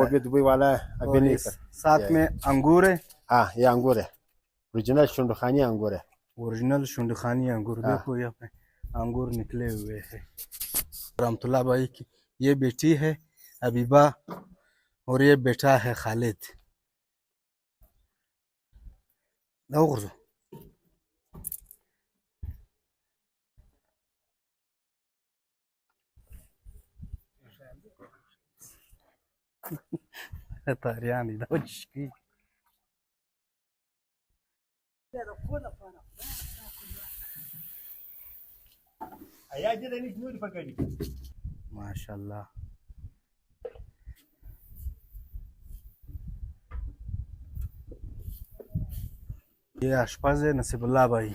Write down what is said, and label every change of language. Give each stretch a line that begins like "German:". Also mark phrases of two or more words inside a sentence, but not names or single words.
Urdu: وہ بھی دبئی والا ہے، ابھی نہیں کر. ساتھ میں انگور ہے. ہاں، یہ انگور ہے، اوریجنل شُنڈخانی انگور ہے. اوریجنل شُنڈخانی انگور، دیکھو یہاں پے انگور نکلے ہوئے ہیں. رحمت اللہ بھائی کی یہ بیٹی ہے ابیبہ، اور یہ بیٹا ہے خالد.
Pashto: طارياني ده وشكي.
Urdu: ماشاءاللہ، یہ آشپز ہے نصیب اللہ بھائی.